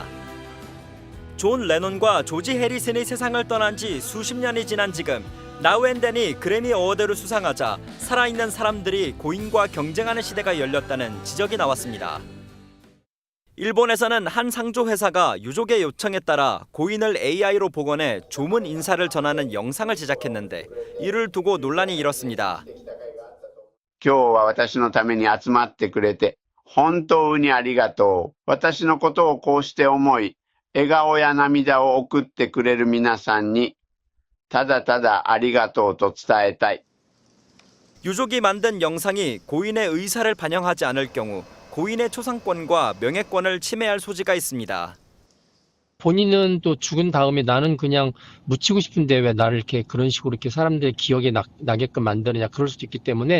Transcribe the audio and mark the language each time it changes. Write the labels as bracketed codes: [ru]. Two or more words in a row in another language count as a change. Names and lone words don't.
[ko] 존 레논과 조지 해리슨이 세상을 떠난 지 수십 년이 지난 지금 Now and Then이 그래미 어워드를 수상하자 살아있는 사람들이 고인과 경쟁하는 시대가 열렸다는 지적이 나왔습니다. 일본에서는 한 상조 회사가 유족의 요청에 따라 고인을 AI로 복원해 조문 인사를 전하는 영상을 제작했는데 이를 두고 논란이 일었습니다. [ja] 今日は私のために集まってくれて本当にありがとう。私のことをこうして思い、笑顔や涙を送ってくれる皆さんにただただありがとうと伝えたい。 [ko] 유족이 만든 영상이 고인의 의사를 반영하지 않을 경우 고인의 초상권과 명예권을 침해할 소지가 있습니다. 본인은 또 죽은 다음에 나는 그냥 묻히고 싶은데 왜 나를 이렇게 그런 식으로 이렇게 사람들의 기억에 나게끔 만드느냐 그럴 수도 있기 때문에